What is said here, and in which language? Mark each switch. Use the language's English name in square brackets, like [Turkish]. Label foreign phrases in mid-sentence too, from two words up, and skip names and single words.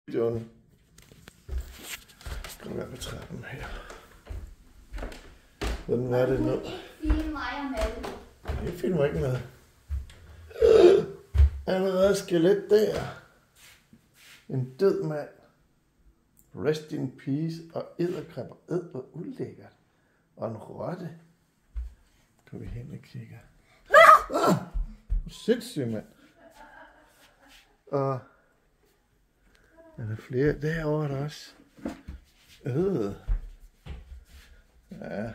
[Danish] videoen. Kom her på trappen her. Hvordan var det nu? Film mig og Malle. Jeg filmer ikke med. Allerede skelet der. En død mand. [English] Rest in peace [Danish] og edderkrabber. Hvor ulækkert. Og en rotte. Går vi hen og kigger. Sindssygt, mand. Og er der flere? Derovre er der også. Ja.